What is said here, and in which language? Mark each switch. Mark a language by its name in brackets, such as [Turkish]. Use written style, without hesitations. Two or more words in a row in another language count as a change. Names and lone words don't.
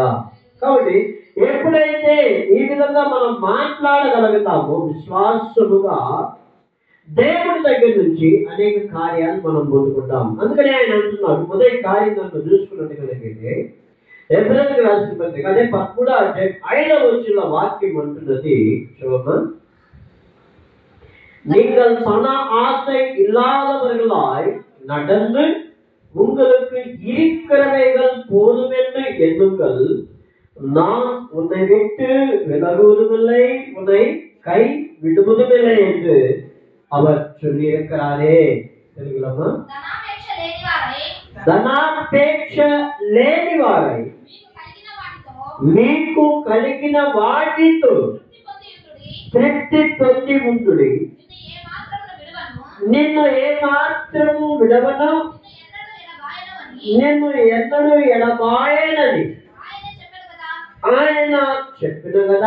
[Telugu] కాబట్టి ఎప్పుడైతే ఈ విధంగా మనం మాట్లాడగలుగుతామో విశ్వాసముగా, దేవుడి దగ్గర నుంచి అనేక కార్యాలు మనం పొందుకుంటాం. అందుకని ఆయన అంటున్నాడు, మొదటి కార్యం దాంట్లో చూసుకున్నట్టుగలిగితే హెబ్రీయులకు రాసిన పత్రిక అదే 13వ అధ్యాయం 5వ వచనంలో వాక్యం అంటున్నది చూడమ్మా. [Tamil] நீங்கள் பண ஆசை இல்லாதவர்களாய் நடந்து உங்களுக்கு இருக்கிறவைகள் போதுமென்று எண்ணுங்கள், நான் உன்னை விட்டு விலகுவதுமில்லை, உன்னை கை விடுவதுமில்லை என்று அவர் சொல்லியிருக்கிறாரே. [Telugu] తెలుగులమ్మా? ధనాపేక్ష లేని వారై మీకు కలిగిన వాటితో తృప్తి పొంది ఉండుడి, నిన్ను ఏ మాత్రము విడవను, నిన్ను ఎన్నడూ ఎడబాయనని ఆయన చెప్పిన కదా.